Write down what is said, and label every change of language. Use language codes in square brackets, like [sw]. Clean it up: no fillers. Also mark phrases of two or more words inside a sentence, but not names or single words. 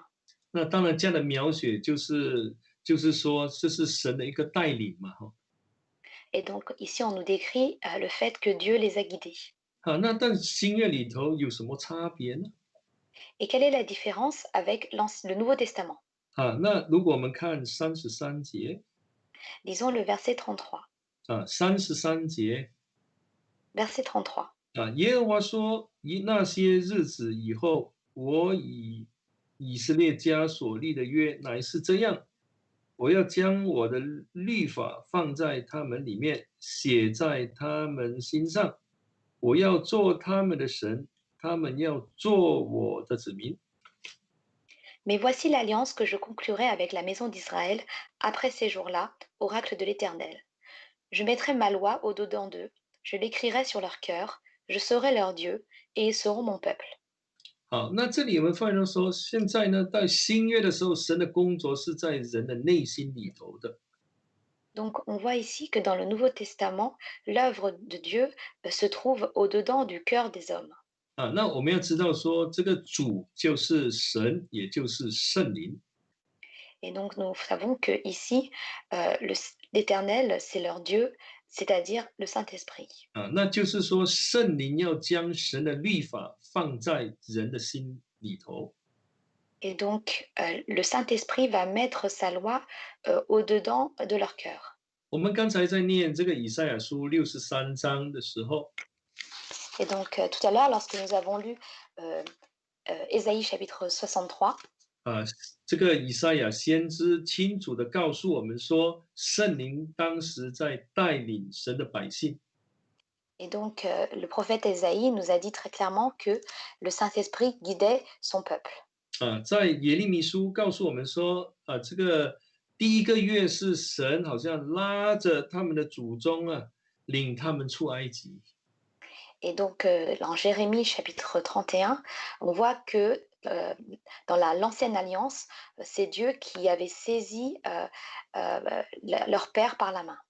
[zh] 那当然，这样的描写就是说，这是神的一个带领嘛， [fr] Et donc, ici, on nous décrit le fait que Dieu les a guidés. [zh] 那但新约里头有什么差别呢？ [fr] Et quelle est la différence avec le Nouveau Testament? [zh] 那如果我们看33节 [fr] Lisons le verset 33. [zh] 33节 [fr] Verset 33. [zh] 耶和华说：那些日子以后，我以以色列家所立的约乃是这样，我要将我的律法放在他们里面，写在他们心上。我要做他们的神，他们要做我的子民。 [fr] Mais voici l'alliance que je conclurai avec la maison d'Israël après ces jours-là, oracle de l'Éternel. Je mettrai ma loi au-dedans d'eux, je l'écrirai sur leur cœur, je serai leur Dieu, et ils seront mon peuple. [zh] 好，那这里我们发现到说，现在呢，在新约的时候，神的工作是在人的内心里头的。 [fr] Donc on voit ici que dans le Nouveau Testament, l'œuvre de Dieu se trouve au-dedans du cœur des hommes. [zh] 那我们要知道说，这个主就是神，也就是圣灵。 [fr] Et donc nous savons que ici, l'Éternel, c'est leur Dieu, c'est-à-dire le Saint-Esprit. [zh] 那就是说，圣灵要将神的律法放在人的心里头。 [fr] Et donc le Saint-Esprit va mettre sa loi au-dedans de leur cœur. [zh] 我们刚才在念这个以赛亚书63章的时候， [fr] Et donc tout à l'heure, lorsque nous avons lu euh, Ésaïe chapitre 63, [zh] 啊，这个以赛亚先知清楚的告诉我们说，圣灵当时在带领神的百姓。 [fr] et donc le prophète Ésaïe nous a dit très clairement que le Saint-Esprit guidait son peuple. [zh] 在耶利米书告诉我们说，这个第一个月是神好像拉着他们的祖宗领他们出埃及。 [fr] Et donc, dans Jérémie chapitre 31, on voit que dans l'ancienne alliance, c'est Dieu qui avait saisi leur père par la main.